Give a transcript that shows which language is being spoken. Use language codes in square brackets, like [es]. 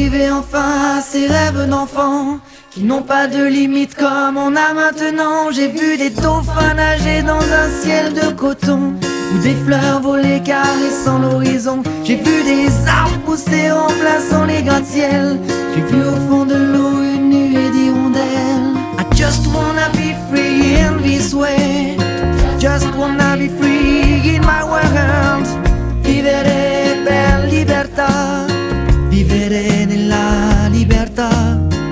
[fr] Enfin à ces rêves d'enfant qui n'ont pas de limite comme on a maintenant. J'ai vu des dauphins nager dans un ciel de coton, ou des fleurs voler caressant l'horizon. J'ai vu des arbres pousser remplaçant les gratte-ciel. J'ai vu au fond de l'eau une nuée d'hirondelles. [en] I just wanna be free in this way. Just wanna be free in my world. [it] Vivere per libertà. Vivere nella libertà.